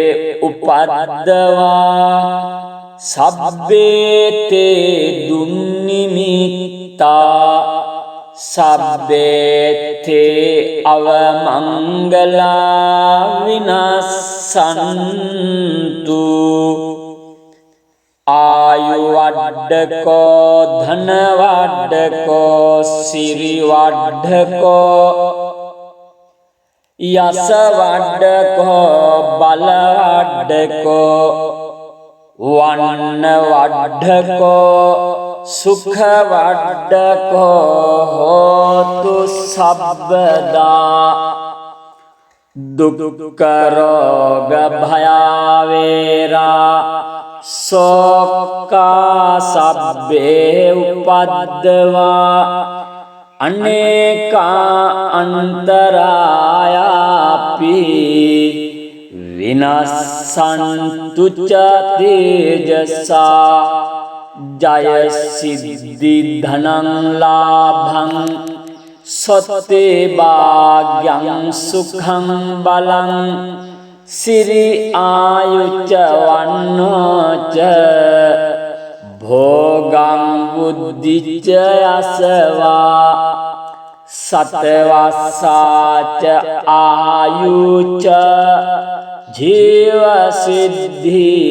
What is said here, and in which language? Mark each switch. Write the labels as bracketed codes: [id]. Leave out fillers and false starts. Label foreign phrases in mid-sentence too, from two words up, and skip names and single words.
[pi] උපද්දවා සබ්බේති දුන්නිමිත්තා සබ්බේති අවමංගලා විනස්සන්තු ආයු වඩ්ඩකෝ ධන වඩ්ඩකෝ සිරි වඩ්ඩකෝ යස වඩ්ඩකෝ බල වඩ්ඩකෝ වන්න වඩ්ඩකෝ සුඛ වඩ්ඩකෝ හෝතු සබ්බදා දුක්ඛ රෝග භයාවේරා සෝකා සබ්බේ උපද්දවා අනේකා අන්තරායාපි විනස්සන්තු ච තේජසා ජය සිද්ධි ධනං ලාභං සොත්තේ භාග්‍යං සුඛං බලං සිරි ආයුච්ච වන්නෝච භෝගං බුද්ධිච්ච යසවා සතවස්සාච ආයුච්ච ජීව සිද්ධි